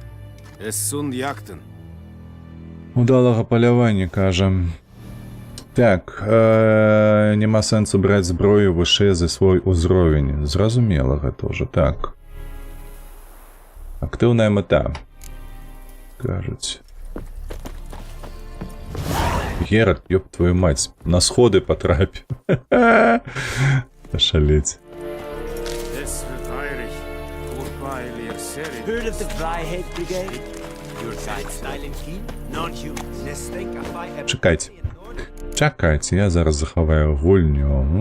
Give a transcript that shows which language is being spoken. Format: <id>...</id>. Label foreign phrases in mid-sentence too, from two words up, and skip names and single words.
<be>Удалага палявання, кажам. Так, няма сэнсу браць зброю вышэй за свой узровень. Зразумела гэта ўжо, так. Актыўная мэта. Кажуць.</be> <ru>Геральт, ёб твою мать,</ru> <be>на сходы патрапь. Пашалець. Чакайце. Чакайце, я зараз захаваю гульню.</be>